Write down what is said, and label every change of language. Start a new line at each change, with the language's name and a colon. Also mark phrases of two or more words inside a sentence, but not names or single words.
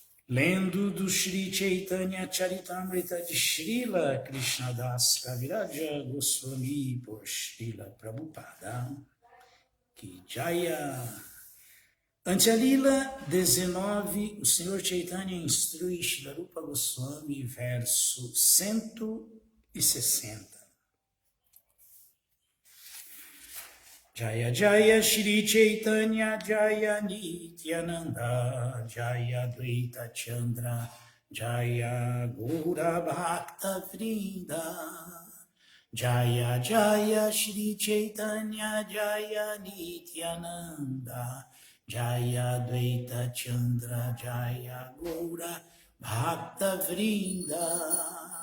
Portuguese: Lendo do Shri Chaitanya Charitamrita de Srila Krishnadas Kaviraja Goswami por Srila Prabhupada, que Jaya. Ante a Lila 19, o Senhor Chaitanya instrui Srila Rupa Goswami, verso 160.
Sanskrit: Jaya Jaya Shri Chaitanya Jaya Nityananda Jaya Dvaita Chandra Jaya Gaura Bhakta Vrinda Jaya Jaya Shri Chaitanya Jaya Nityananda Jaya Dvaita Chandra Jaya Gaura Bhakta Vrinda.